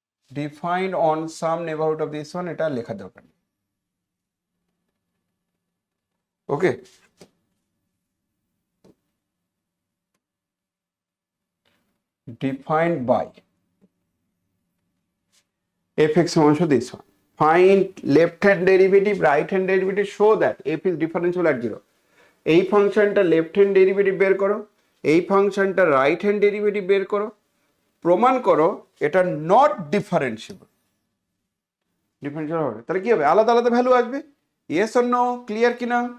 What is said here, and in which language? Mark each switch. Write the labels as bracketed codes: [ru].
[en] defined on some neighbourhood of this one, [bn] এটা লেখা দরকার নেই। [en] Okay, defined by f(x) equals to this one. Find left hand derivative, right hand derivative, show that f is differentiable at 0. [bn] এই ফাংশনটা left hand derivative বের করো, এই ফাংশনটা রাইট হ্যান্ড ডেরিভেটিভ বের করো, প্রমাণ করো এটা নট ডিফারেন্সিবল। ডিফারেন্সিবল হবে তাহলে কি হবে? আলাদা আলাদা ভ্যালু আসবে। [en] Yes or no? [bn] ক্লিয়ার কিনা?